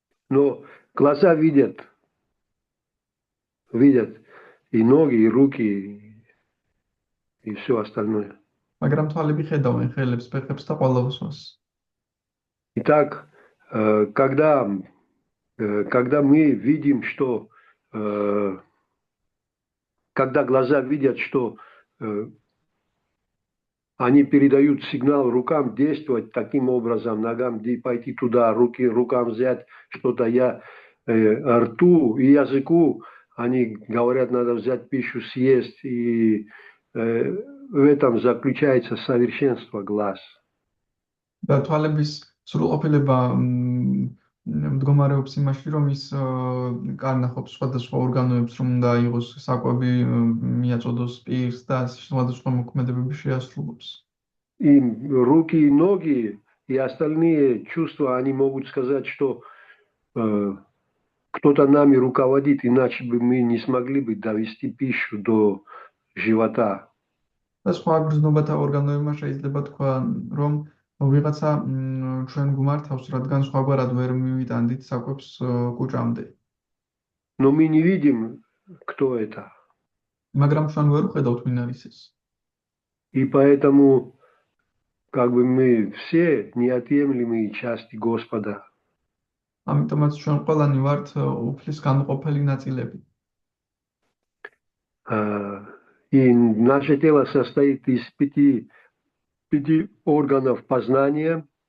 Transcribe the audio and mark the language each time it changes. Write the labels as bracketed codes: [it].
[ru] Но глаза видят и ноги, и руки, и все остальное. [ka] მაგრამ თვალები ხედავენ ხელებს, ფეხებს და ყველას. [ru] Итак, когда мы видим, что когда глаза видят, что они передают сигнал рукам действовать таким образом, ногам пойти туда, рукам взять что-то, рту и языку, они говорят, надо взять пищу, съесть, и в этом заключается совершенство глаз. [ka] და თვალების სრულყოფილება მდგომარეობს იმაში, რომ ის კარნახობს სხვადასხვა ორგანოებს, რომ უნდა იყოს საკვები, მიაწოდოს პირს და სხვადასხვა მოქმედებები შეასრულოს. [ru] И руки, и ноги, и остальные чувства, они могут сказать, что кто-то нами руководит, иначе бы мы не смогли бы довести пищу до живота. [ka] და სხვა გრძნობათა ორგანოებმა შეიძლება თქვა, რომ ვიღაცა ჩვენ გუმართავს, რადგან სხვაგვარად ვერ მივიტანდით საკვებს კუჭამდე. [ru] Но мы не видим, кто это. [ka] მაგრამ ჩვენ ვერ ვხედავთ, ვინ არის ეს. [ru] И поэтому как бы мы все неотъемлемые части Господа. [ka] ამიტომაც ჩვენ ყველანი ვართ უფლის განუყოფელი ნაწილები. [ru] И наше тело состоит из пяти органов познания.